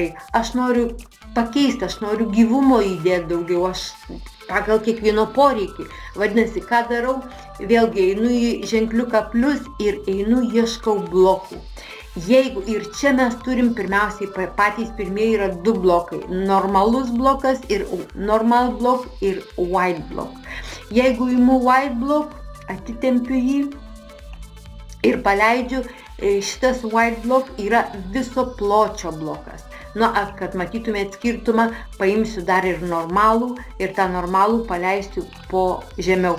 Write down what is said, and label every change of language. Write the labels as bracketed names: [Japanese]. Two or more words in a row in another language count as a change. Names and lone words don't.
[Lithuanian] Aš noriu pakeisti, aš noriu gyvumo įdėti daugiau, aš pagal kiekvieno poreikį. Vadinasi, ką darau? Vėlgi einu į ženkliuką plus ir einu ieškau blokų. Jeigu ir čia mes turim pirmiausiai, patys pirmieji yra 2 blokai. Normalus blokas ir [English] normal block [Lithuanian] ir [English] white block. [Lithuanian] Jeigu imu [English] white block, [Lithuanian] atitempiu jį ir paleidžiu, šitas [English] white block [Lithuanian] yra viso pločio blokas. Na, kad matytumėt skirtumą, paimsiu dar ir normalų ir tą normalų paleisiu po žemiau.